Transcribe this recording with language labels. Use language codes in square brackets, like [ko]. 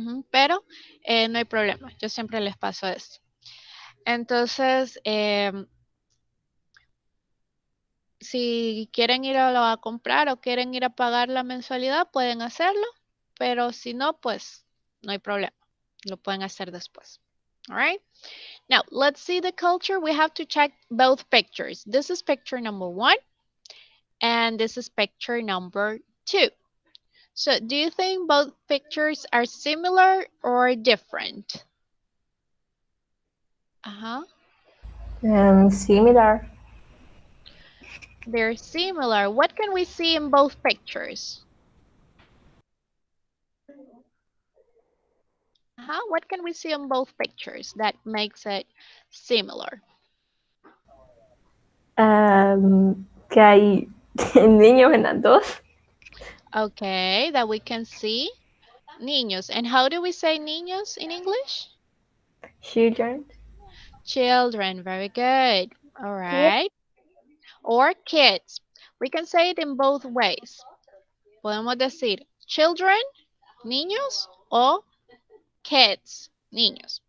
[es] Pero no hay problema, yo siempre les paso esto. Entonces, si quieren ir a comprar o quieren ir a pagar la mensualidad, pueden hacerlo, pero si no, pues no hay problema, lo pueden hacer después. [en] All right. Now, let's see the culture. We have to check both pictures. This is picture number 1, and this is picture number 2. So, do you think both pictures are similar or different? Similar. They're similar. What can we see in both pictures? What can we see in both pictures that makes it similar? [es] Que hay niños en las dos. [en] Okay, that we can see niños. And how do we say niños in English? Children. Children, very good. All right. Or kids. We can say it in both ways. [es] Podemos decir children, niños, o kids, niños.